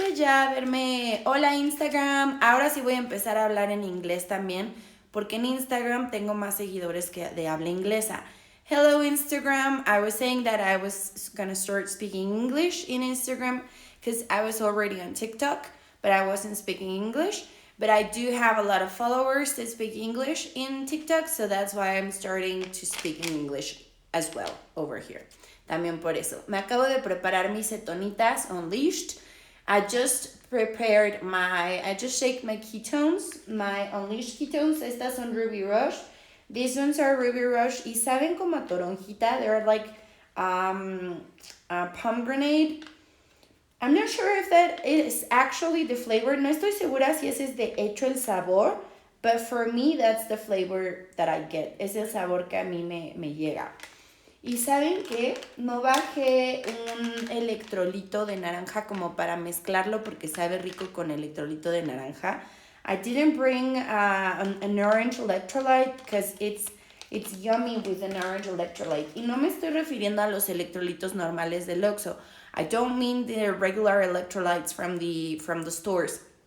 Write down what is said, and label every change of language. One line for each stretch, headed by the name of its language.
Spanish: ya verme, hola Instagram, ahora sí voy a empezar a hablar en inglés también, porque en Instagram tengo más seguidores que de habla inglesa.
English: Hello Instagram, I was saying that I was gonna start speaking English in Instagram because I was already on TikTok, but I wasn't speaking English. But I do have a lot of followers that speak English in TikTok, so that's why I'm starting to speak in English as well over here.
Spanish: También por eso. Me acabo de preparar mis cetonitas Unleashed.
English: I just shake my ketones, my Unleashed ketones.
Spanish: Estas son Ruby Rush.
English: These ones are Ruby Rush.
Spanish: Y saben como a toronjita.
English: They're like pomegranate. I'm not sure if that is actually the flavor.
Spanish: No estoy segura si ese es de hecho el sabor.
English: But for me, that's the flavor that I get.
Spanish: Es el sabor que a mí me llega. Y ¿saben qué? No bajé un electrolito de naranja como para mezclarlo porque sabe rico con electrolito de naranja.
English: I didn't bring an orange electrolyte because it's yummy with an orange electrolyte.
Spanish: Y no me estoy refiriendo a los electrolitos normales del Oxxo.
English: I don't mean the regular electrolytes from the stores.